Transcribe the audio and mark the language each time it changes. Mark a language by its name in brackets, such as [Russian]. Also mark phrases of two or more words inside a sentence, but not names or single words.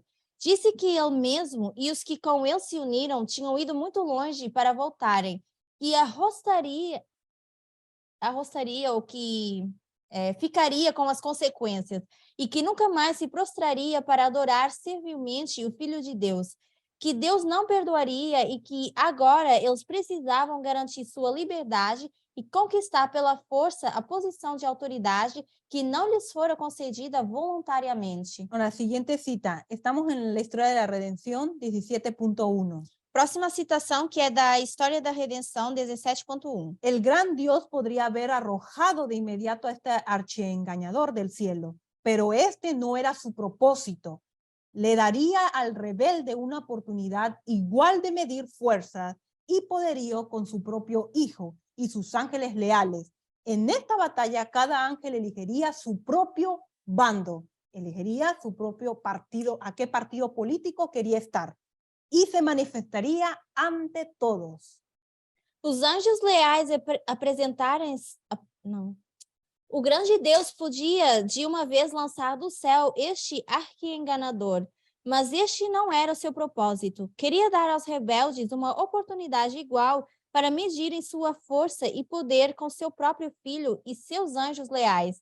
[Portuguese] Disse que ele mesmo e os que com ele se uniram tinham ido muito longe para voltarem, e arrostaria ou que ficaria com as consequências, e que nunca mais se prostraria para adorar servilmente o Filho de Deus, que Deus não perdoaria e que agora eles precisavam garantir sua liberdade e conquistar pela força a posição de autoridade que não lhes fora concedida voluntariamente. [Spanish] Ahora, siguiente cita. Estamos en la historia de la redención 17.1. [Portuguese] Próxima citação, que é da História da Redenção 17.1. [Spanish] El gran Dios podría haber arrojado de inmediato a este archiengañador del cielo, pero este no era su propósito. Le daría al rebelde una oportunidad igual de medir fuerzas y poderío con su propio Hijo y sus ángeles leales. En esta batalla, cada ángel elegiría su propio bando, elegiría su propio partido, a qué partido político quería estar, y se manifestaría ante todos. [Portuguese] Os anjos leais O grande Deus podia, de uma vez, lançar do céu este arquienganador, mas este não era o seu propósito. Queria dar aos rebeldes uma oportunidade igual para medirem sua força e poder com seu próprio filho e seus anjos leais.